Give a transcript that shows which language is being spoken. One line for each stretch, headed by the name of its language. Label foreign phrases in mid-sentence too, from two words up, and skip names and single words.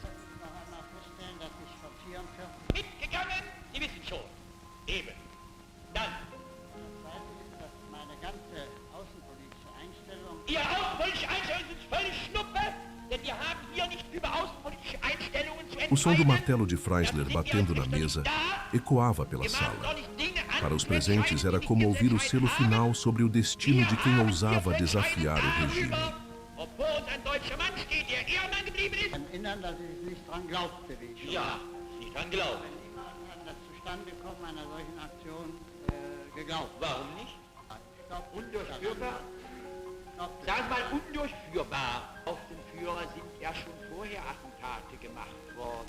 German: noch einmal feststellen, dass ich von 44 Mitgegangen? Sie wissen schon. Eben. Dann, das Zweite ist, dass meine ganze außenpolitische Einstellung Ihre außenpolitische Einstellungen sind völlig Schnuppe, denn wir haben hier nicht über außenpolitische Einstellungen zu entscheiden.
Portuguese: O som do martelo de Freisler batendo na mesa ecoava pela sala. Para os presentes era como ouvir o selo final sobre o destino de quem ousava desafiar o regime.
German: Obwohl uns ein deutscher Mann steht, der Ehrenmann geblieben ist. im Innern, dass ich nicht dran glaubte, wie ich schon Ja, nicht dran glauben. niemand an das Zustandekommen einer solchen Aktion geglaubt. Warum nicht? Ich glaubte, Undurchführbar? glaubte, Sagen Sie mal undurchführbar. Auf den Führer sind ja schon vorher Attentate gemacht worden.